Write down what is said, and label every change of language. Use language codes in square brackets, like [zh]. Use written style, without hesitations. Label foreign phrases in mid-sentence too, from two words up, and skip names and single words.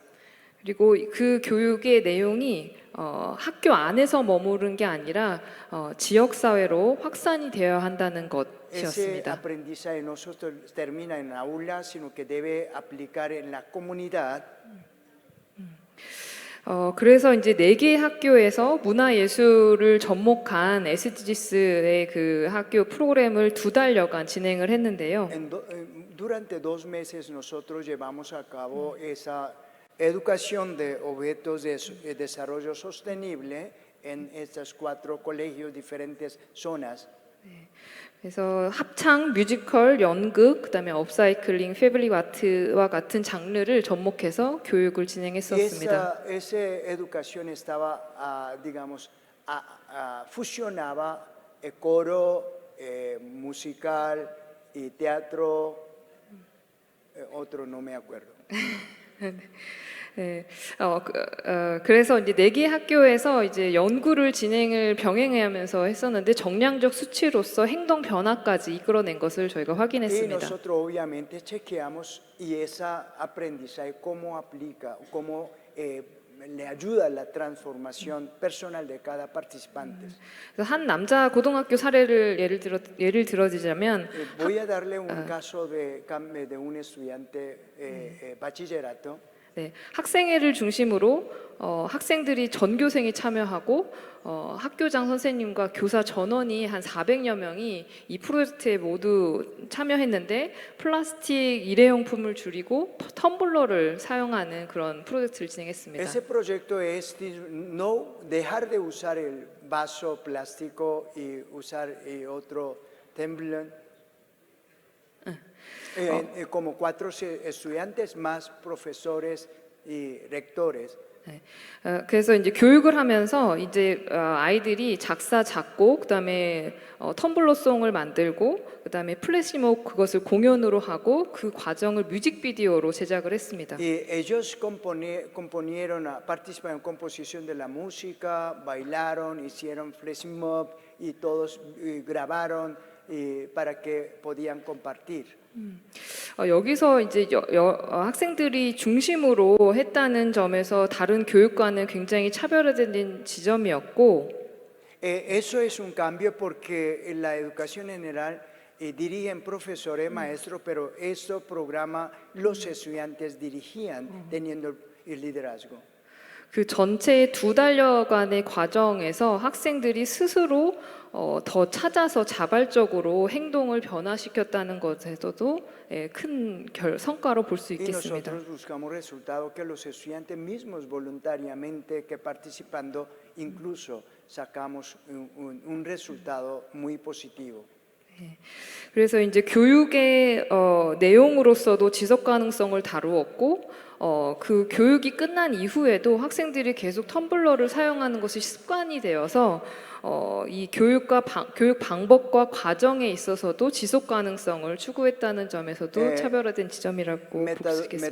[ko] 그리고 그 교육의 내용이 학교 안에서 머무른 게 아니라 지역 사회로 확산이 되어야 한다는 [es] Ese [ko] 것이었습니다. [es] aprendizaje no solo termina en la aula, sino que debe aplicar en la comunidad. [ko] 그래서 이제 4개의 학교에서 문화예술을 접목한 SDGs의 그 학교 프로그램을 2달여간 진행을 했는데요. [es] Durante 2 meses nosotros llevamos a cabo esa educación de objetos de desarrollo sostenible en estos 4 colegios, diferentes zonas. [ko] 그래서 합창, 뮤지컬, 연극, 그다음에 업사이클링, 패블릭 아트와 같은 장르를 접목해서 교육을 [es] Y [ko] 진행했었습니다. [es] esa educación estaba, digamos, fusionaba coro, musical y teatro, otro no me acuerdo. [ko] 네, 그래서 이제 4개 학교에서 이제 연구를 진행을 병행하면서 했었는데 정량적 수치로서 행동 변화까지 이끌어낸 것을 저희가 [es] Y [ko] 확인했습니다. [es] nosotros obviamente chequeamos y esa aprendizaje cómo aplica, cómo le ayuda a la transformación personal de cada participante. [ko] 그래서 한 남자 고등학교 사례를 예를 들어드리자면 [es] Voy a darle un caso de un estudiante bachillerato. [ko] 네, 학생회를 중심으로 학생들이 전교생이 참여하고 학교장 선생님과 교사 전원이 한 400여 명이 이 프로젝트에 모두 참여했는데 플라스틱 일회용품을 줄이고 텀블러를 사용하는 그런 프로젝트를 진행했습니다. [es] Ese proyecto es no dejar de usar el vaso plástico y usar otro tumbler. Como 4 estudiantes más profesores y rectores. [ko] 네, 그래서 이제 교육을 하면서 이제 아이들이 작사 작곡 그다음에 텀블러송을 만들고 그다음에 플래시몹 그것을 공연으로 하고 그 과정을 뮤직비디오로 제작을 했습니다. [es] Y ellos componieron, participaron en composición de la música, bailaron, hicieron [en] flash mob [es] y todos grabaron para que podían compartir. [ko] 여기서 이제 학생들이 중심으로 했다는 점에서 다른 교육과는 굉장히 차별화된 지점이었고 [es] Eso es un cambio porque en la educación general dirigen profesores, maestros, pero estos programas los estudiantes dirigían teniendo el liderazgo. [ko] 그 전체 2달여간의 과정에서 학생들이 스스로 더 찾아서 자발적으로 행동을 변화시켰다는 것에서도 큰 성과로 볼 수 [es] Y [ko] 있겠습니다. [es] nosotros buscamos resultados que los estudiantes mismos voluntariamente que participando incluso sacamos un resultado muy positivo. [ko] 그래서 이제 교육의 내용으로서도 지속 가능성을 다루었고 그 교육이 끝난 이후에도 학생들이 계속 텀블러를 사용하는 것이 습관이 되어서 이 교육 방법과 과정에 있어서도 지속 가능성을 추구했다는 점에서도 차별화된 지점이라고 볼 수 있겠습니다.